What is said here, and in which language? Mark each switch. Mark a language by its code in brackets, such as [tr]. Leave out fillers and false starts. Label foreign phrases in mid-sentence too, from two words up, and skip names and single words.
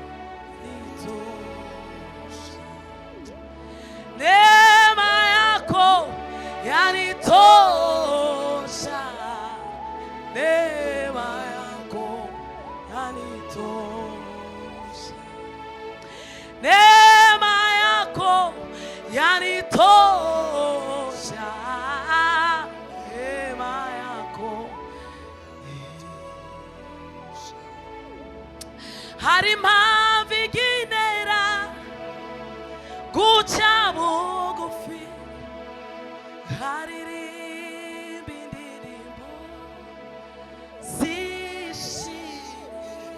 [sw] nitosha, neema yako yanitosha, neema yako yanitosha, neema yako yanitosha, neema yako. [rw] Hari impamvu igenera guca bugufi, haririmba indirimbo zishimye,